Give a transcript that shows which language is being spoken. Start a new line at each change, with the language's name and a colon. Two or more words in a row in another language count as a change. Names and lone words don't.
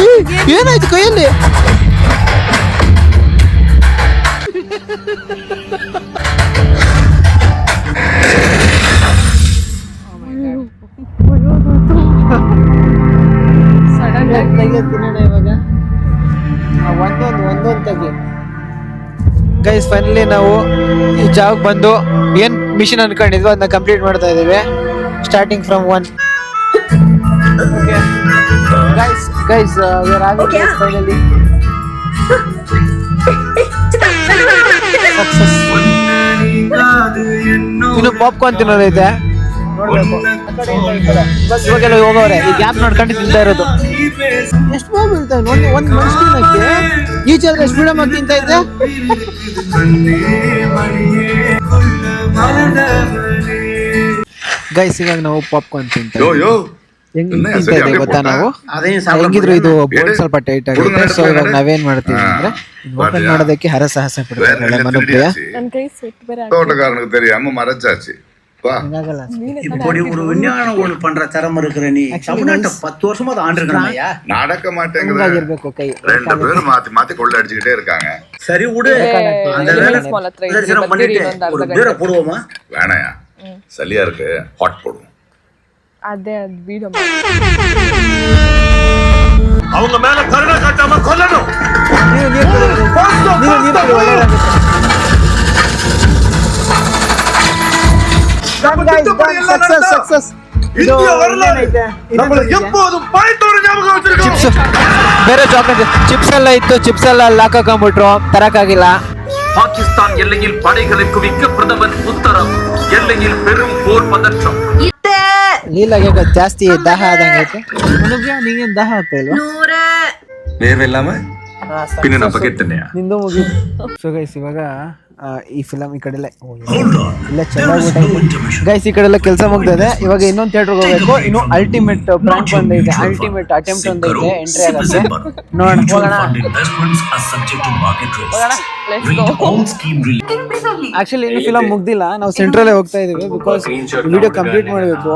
Kannada: ಏನಾಯ್ತು ಕೈಯಲ್ಲಿ? ಇವಾಗ ಒಂದೊಂದು ತೆಗಿ.
English: guys finally
Kannada: ನಾವು ಈ ಜಾಗಕ್ಕೆ ಬಂದು ಏನ್ ಮಿಷನ್ ಅನ್ಕೊಂಡಿದ್ವಿ ಅದನ್ನ ಕಂಪ್ಲೀಟ್ ಮಾಡ್ತಾ ಇದೀವಿ.
English: starting from 1. Guys, we are having this finally. Success.
Kannada: ಇನ್ನು ಪಾಪ್ಕಾರ್ನ್ ತಿನ್ನೋದೈತೆ, ಬಸ್ ಇವಾಗೆಲ್ಲ ಹೋಗೋರೆ. ಈ ಗ್ಯಾಪ್ ನೋಡ್ಕೊಂಡು ತಿಂತಾ ಇರೋದು. ಎಷ್ಟು ಬಾಬು ಇರ್ತಾವೆ ನೋಡಿ, ಒಂದು ಮನುಷ್ಯ ತಿನ್ನಕ್ಕೆ ಈಚೆಲ್ಲ ಎಷ್ಟು ಫ್ರೀಡಮ್ ಆಗಿ ತಿಂತಾ ಇದ್ದೆ. ಗೈಸ್ ಇವಾಗ ನಾವು ಪಾಪ್ಕಾರ್ನ್ ತಿಂತಾ ಇದ್ದೀವಿ. ಗೊತ್ತಾ ನಾವು ಹೆಂಗಿದ್ರು ಇದು ಬೋರ್ಡ್ ಸ್ವಲ್ಪ ಟೈಟ್ ಆಗುತ್ತೆ. ಸೊ ಇವಾಗ ನಾವೇನ್ ಮಾಡ್ತೀವಿ ಅಂದ್ರೆ ಓಪನ್ ಮಾಡೋದಕ್ಕೆ ಹರಸಾಹಸ ಪಡ್ತಾರೆ ಮನುಪ್ರಿಯ.
Tamil: தோட்டக்காரனுக்கு தெரியாம மறைச்சாச்சு. இப்படி ஒரு விஞ்ஞானம் ஒண்ணு பண்ற திறமை இருக்கிற நீ தமிழ்நாட்டை 10 வருஷமா ஆண்டிருக்கா. நடக்க மாட்டேங்குது. கை 2 பேரும் மாத்தி மாத்தி கொள்ள அடிச்சுக்கிட்டே இருக்காங்க. சரி விடு, அந்த வேலை பண்ணிட்டு ஒரு பேரை போடுவோமா? வேணாயா, சளியா இருக்கு, ஹாட் போடுவோம்.
Kannada: ಅದೇ ವಿಡಿಯೋ
Tamil: அவங்க மேல கருணை காட்டாம கொல்லணும்.
Kannada: ಬೇರೆ
English: chocolate chips
Kannada: ಎಲ್ಲ ಇತ್ತು, ಚಿಪ್ಸ್ ಎಲ್ಲ ಹಾಕಾಕೊಂಡ್ಬಿಟ್ರು, ತರಕಾಗಿಲ್ಲ.
Tamil: பாகிஸ்தான் எல்லையில் படைகளை குவிக்க பிரதமர் உத்தரவு. எல்லையில் பெரும் போர் பதற்றம்.
Kannada: ಲೀಲಾಗೆ ಜಾಸ್ತಿ ದಾಹ ಆದಂಗೆ ಐತೆ. ನೀಗೇನು ದಾಹ ಆಗ್ತಾ ಇಲ್ವಾ?
Tamil: வேற இல்லாம பின்ன நான் பக்கெட்டனையா
Kannada: ನಿಂದು ಮುಗಿತು.
English: so guys
Kannada: ಇವಾಗ ಈ ಫಿಲಮ್ ಈ ಕಡೆ ಇಲ್ಲ ಚೆನ್ನಾಗಿ ಗೈಸ್ ಈ ಕಡೆ ಎಲ್ಲ ಕೆಲಸ ಮುಗ್ದಿದೆ. ಇವಾಗ ಇನ್ನೊಂದು ಥಿಯೇಟರ್ಗೆ ಹೋಗ್ಬೇಕು. ಇನ್ನು
English: ultimate prank
Kannada: ಬಂದೈತೆ,
English: ultimate attempt
Kannada: ಒಂದೈತೆ, ಎಂಟ್ರಿ ಆಗುತ್ತೆ. ನೋಡೋಣ, ಹೋಗೋಣ. ಆಕ್ಚುಲಿ ಇನ್ನು ಫಿಲಮ್ ಮುಗ್ದಿಲ್ಲ, ನಾವು ಸೆಂಟ್ರಲ್ಲೇ ಹೋಗ್ತಾ ಇದೀವಿ
English: because video complete
Kannada: ಮಾಡಬೇಕು.